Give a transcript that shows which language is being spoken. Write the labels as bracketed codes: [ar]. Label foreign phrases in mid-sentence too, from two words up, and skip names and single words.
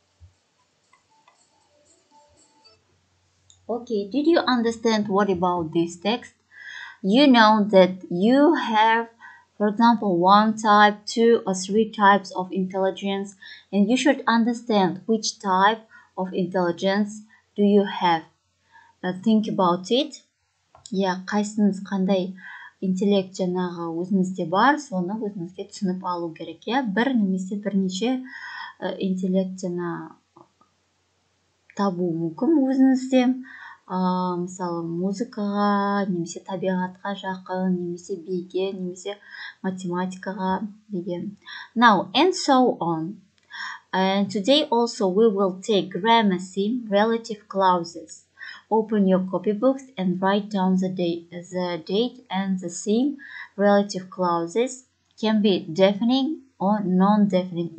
[en] Okay, did you understand what about this text? You know that you have, for example, one type, two or three types of intelligence, and you should understand which type of intelligence do you have. Think about it. [kk] Иә, қайсыңыз қандай интеллект жаңағы өзіңізде бар, соны өзіңізге түсініп алу керек. Иә, бір немесе бірнеше интеллект жаңа табу мүмкін өзіңізде. Мысалы музыкаға, немесе табиғатқа жақын, немесе биге, немесе математикаға деген. [en] Now, and so on. And today also we will take grammar theme relative clauses. Open your copybooks and write down the date and the theme. Relative clauses can be defining or non-defining.